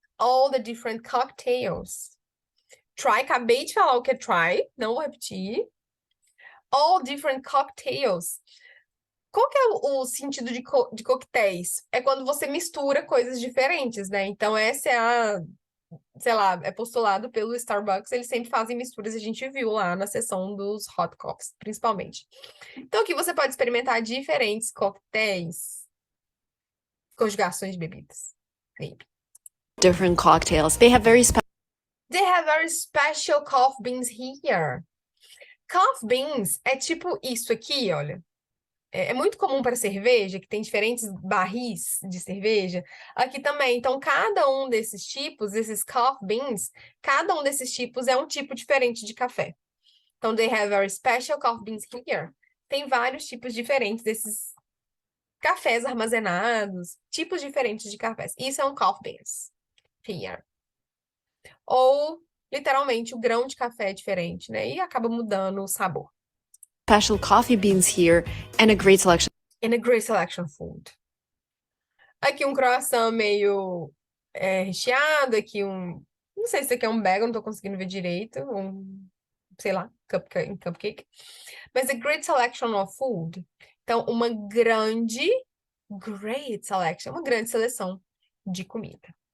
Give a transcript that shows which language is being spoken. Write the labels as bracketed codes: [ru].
[en] all the different cocktails. [pt] Try, acabei de falar o que é try, não vou repetir. [en] All different cocktails. [pt] Qual que é o sentido de coquetéis? É quando você mistura coisas diferentes, né? Então, essa é sei lá, é postulado pelo Starbucks, eles sempre fazem misturas, a gente viu lá na seção dos hot coffees, principalmente. Então, aqui você pode experimentar diferentes coquetéis, conjugações de bebidas. [en] different cocktails. They have very special coffee beans here. [pt] Coffee beans é tipo isso aqui, olha. É muito comum para cerveja, que tem diferentes barris de cerveja. Aqui também. Então, cada um desses tipos, esses coffee beans, cada um desses tipos é um tipo diferente de café. [en] Então, they have very special coffee beans here. [pt] Tem vários tipos diferentes desses cafés armazenados, tipos diferentes de cafés. Isso é um [en] coffee beans here. [pt] Ou, literalmente, o grão de café é diferente, né? E acaba mudando o sabor. [en] special coffee beans here and a great selection. And a great selection food. [pt] Aqui um croissant meio recheado, aqui não sei se isso aqui é um bagel, não tô conseguindo ver direito, sei lá, cupcake. Mas [en] a great selection of food. [pt] Então, uma [en] great selection, [pt] uma grande seleção de comida.